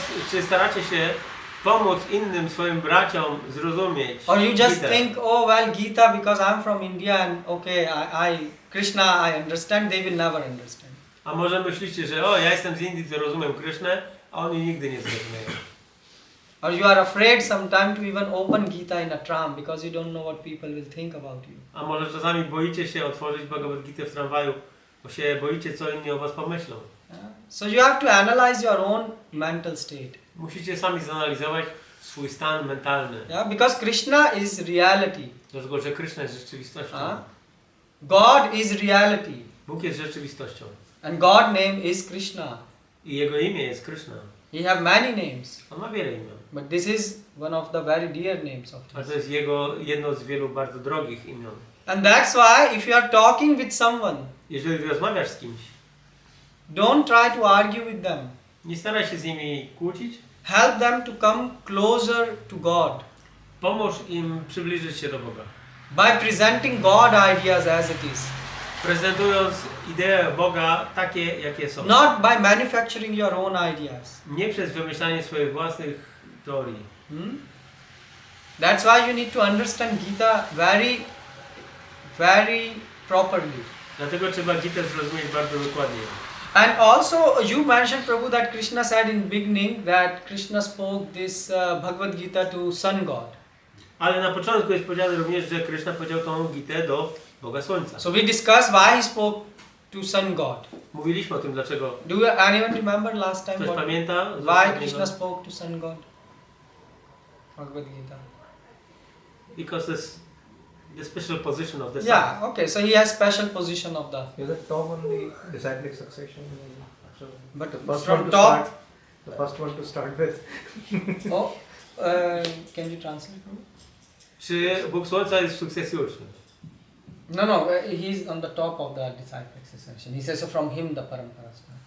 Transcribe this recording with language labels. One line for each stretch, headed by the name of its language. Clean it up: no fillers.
Polish: Czy staracie się pomóc innym swoim braciom zrozumieć
English: Or you just
Polish: Gitę?
English: think, oh well, Gita because I'm from India and okay, Krishna I understand, they will never understand.
Polish: A może myślicie, że ja jestem z Indii, to rozumiem Krishnę, a oni nigdy nie zrozumieją.
English: Or you are afraid sometimes to even open Gita in a tram because you don't know what people will think about you.
Polish: A może czasami boicie się otworzyć Bhagavad Gitę w tramwaju, bo się boicie, co inni o was pomyślą.
English: Yeah? So you have to analyze your own mental state.
Polish: Musicie sami zanalizować swój stan mentalny.
English: Yeah, because Krishna is reality.
Polish: Dlatego, że Krishna jest rzeczywistością.
English: God is reality.
Polish: Bóg jest rzeczywistością.
English: And God's name is Krishna.
Polish: I Jego imię jest Krishna.
English: He have many names.
Polish: On ma wiele imion.
English: But this is one of the very dear names of
Polish: Ale
English: his.
Polish: to jest jedno z wielu bardzo drogich imion.
English: And that's why if you are talking with someone,
Polish: Jeżeli rozmawiasz z kimś,
English: don't try to argue with them.
Polish: nie staraj się z nimi kłócić.
English: Help them to come closer to God
Polish: Pomóż im przybliżyć się do Boga.
English: by presenting God ideas as it is.
Polish: Prezentując idee Boga takie, jakie są.
English: Not by manufacturing your own ideas.
Polish: Nie przez wymyślanie swoich własnych teorii.
English: That's why you need to understand Gita very, very properly.
Polish: Dlatego trzeba Gitę zrozumieć bardzo dokładnie.
English: And also you mentioned, Prabhu, that Krishna said in beginning that Krishna spoke this Bhagavad Gita to Sun God.
Polish: Ale na początku jest powiedziane również, że Krishna powiedział tą Gitę do Boga Słońca.
English: So we discussed why he spoke to Sun God.
Polish: Mówiliśmy o tym, dlaczego.
English: Do anyone remember last time?
Polish: Ktoś pamięta?
English: Why Krishna spoke to Sun God? Bhagavad Gita. Because the special position of the sun. Yeah, okay, so he has special position of the... Is it top on the disciplic succession? So But the first from one to top... start, the first one to start with. Oh, can you translate?
Polish: Czy Bóg Słońca jest w sukcesji uczniów?
English: No, he's on the top of the disciple succession. He says so from him the parampara started.